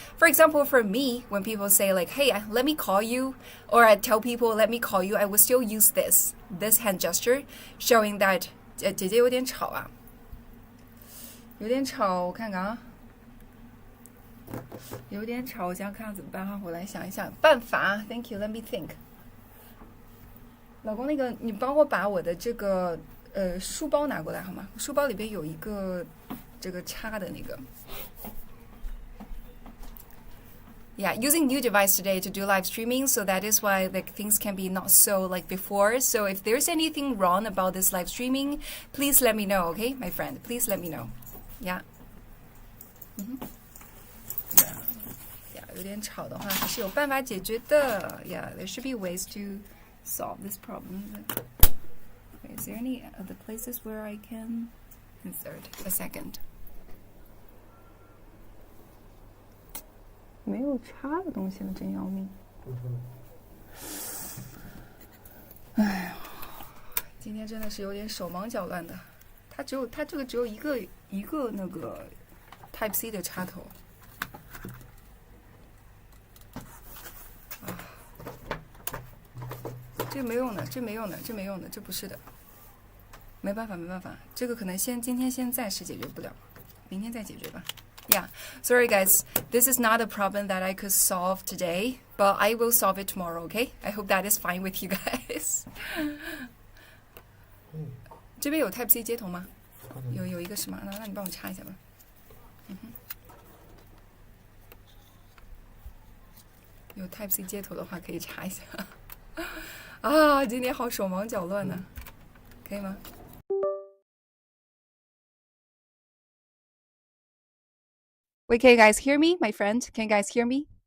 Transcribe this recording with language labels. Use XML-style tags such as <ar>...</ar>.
<en>For example, for me, when people say like, hey, let me call you, or I tell people, let me call you, I would still use this hand gesture, showing that</en> <zh>姐姐有点吵啊，有点吵，我看看啊，有点吵，我想看看怎么办哈，我来想一想办法。</zh> <en>Thank you, let me think。</en> <zh>老公，那个你帮我把我的这个书包拿过来好吗？书包里边有一个这个插的那个。</zh> <en>Yeah, using new device today to do live streaming, so that is why like things can be not so like before. So if there's anything wrong about this live streaming, please let me know, okay, my friend? Please let me know. Yeah.</en> <zh>Yeah, 有点吵的话还是有办法解决的。</zh> <en>Yeah, there should be ways to solve this problem. Okay, is there any other places where I can insert a second?</en> <zh>没有插的东西了，真要命！哎呀，今天真的是有点手忙脚乱的。它这个只有一个那个 Type C 的插头。这没用的，这没用的，这没用的，这不是的。没办法，这个可能今天先暂时解决不了，明天再解决吧。</zh> <en>Yeah, sorry guys, this is not a problem that I could solve today, but I will solve it tomorrow, okay? I hope that is fine with you guys.</en> <zh>这边有 Type C 接头吗？有一个是吗？那你帮我插一下吧。有 Type C 接头的话可以插一下。</zh> <en>啊，</en> <zh>今天好手忙脚乱呢，可以吗？</zh> <en>Wait, can you guys hear me, my friend? Can you guys hear me?</en>